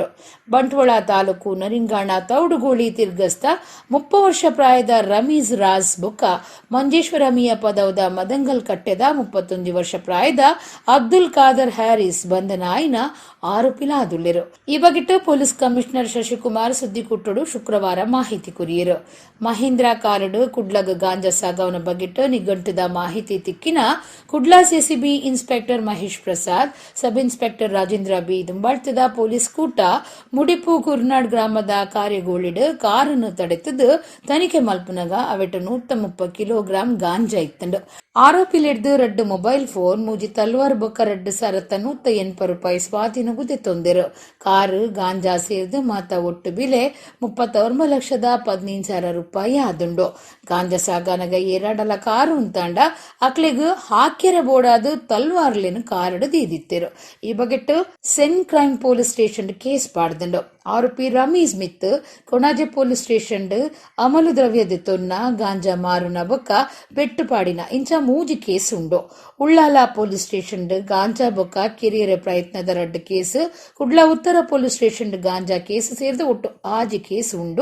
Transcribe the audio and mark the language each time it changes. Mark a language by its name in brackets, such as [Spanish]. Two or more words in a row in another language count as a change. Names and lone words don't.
[Tulu] ಬಂಟ್ವಾಳ ತಾಲೂಕು ನರಿಂಗಾಣ ತೌಡುಗೋಳಿ ತಿರ್ಗಸ್ತ 30 ವರ್ಷ ಪ್ರಾಯದ ರಮೀಜ್ ರಾಜ್ ಬೊಕ್ಕ ಮಂಜೇಶ್ವರ ಮಿಯ ಪದವದ ಮದಂಗಲ್ ಕಟ್ಟೆದ 31 ವರ್ಷ ಪ್ರಾಯದ ಅಬ್ದುಲ್ ಖಾದರ್ ಹ್ಯಾರಿಸ್ ಬಂಧನ ಆಯ್ನ ಆರೋಪಿಲಾದುಲ್ಲೆರು. ಈ ಬಗೆಟ್ ಪೊಲೀಸ್ ಕಮಿಷನರ್ ಶಶಿಕುಮಾರ್ ಸುದ್ದಿಕುಟ್ಟಡು ಶುಕ್ರವಾರ ಮಾಹಿತಿ ಕೊರಿಯರು. ಮಹೀಂದ್ರ ಕಾರಡ್ ಕುಡ್ಲಗ್ ಗಾಂಜಾ ಸಾಗವನ ಬಗೆಟ್ ನಿಘಂಟುದ ಮಾಹಿತಿ ತಿಕ್ಕಿನ ಕುಡ್ಲಾ ಸಿಸಿಬಿ ಇನ್ಸ್ಪೆಕ್ಟರ್ ಮಹೇಶ್ ಪ್ರಸಾದ್, ಸಬ್ ಇನ್ಸ್ಪೆಕ್ಟರ್ ರಾಜೇಂದ್ರ ಬಿ ದುಂಬಾಳ್ತದ ಪೊಲೀಸ್ ಕೂಟ ಮುಡಿಪು ಕುರ್ನಾಡ್ ಗ್ರಾಮದ ಕಾರ್ಯಗೋಳಿಡ್ ಕಾರನ್ನು ತಡೆತದು ತನಿಖೆ ಮಲ್ಪನಗ ಅವೆಟ್ 130 ಕಿಲೋಗ್ರಾಂ ಗಾಂಜಾ ಇತ್ತಂಡು. ಆರೋಪಿಲಿಡ್ದು 2 ಮೊಬೈಲ್ ಫೋನ್ ಮೂಜಿ ತಲ್ವಾರ್ ಬೊಕ್ಕ 2 ಸರತ್ತ 180 ರೂಪಾಯಿ ಸ್ವಾಧೀನಗುದೆ ತೊಂದರು. ಕಾರು ಗಾಂಜಾ ಸೇರಿದು ಮಾತ ಒಟ್ಟು ಬಿಲೆ 39,15,000 ರೂಪಾಯಿ ಆದುಂಡು. ಗಾಂಜಾ ಸಾಗಾನಗ ಏರಾಡಲ ಕಾರು ಉಂತಾಂಡ ಅಕ್ಲೆಗ್ ಹಾಕ್ಯರ ಬೋಡಾದು ತಲ್ವಾರ್ಲೆನು ಕಾರಡು ದೀದಿತ್ತಿರು. ಈ ಬಗೆಟ್ ಸೆನ್ ಕ್ರೈಮ್ ಪೊಲೀಸ್ ಸ್ಟೇಷನ್ ಕೇಸ್ ಪಾಡ್ದುಂಡು. ಆರೋಪಿ ರಮೀಜ್ ಮಿತ್ ಕೊಣಾಜೆ ಪೊಲೀಸ್ ಸ್ಟೇಷನ್ ಅಮಲು ದ್ರವ್ಯದ ತೊನ್ನ ಗಾಂಜಾ ಮಾರುನ ಬೊಕ್ಕ ಬೆಟ್ಟುಪಾಡಿನ ಇಂಚ 3 ಕೇಸ್ ಉಂಡು. ಉಳ್ಳಾಲ ಪೊಲೀಸ್ ಸ್ಟೇಷನ್ ಗಾಂಜಾ ಬೊಕ್ಕ ಕಿರಿಯರ ಪ್ರಯತ್ನದ 2 ಕೇಸ್, ಕುಡ್ಲ ಉತ್ತರ ಪೊಲೀಸ್ ಸ್ಟೇಷನ್ ಗಾಂಜಾ ಕೇಸ್ ಸೇರಿದ ಒಟ್ಟು 6 ಕೇಸ್ ಉಂಡು.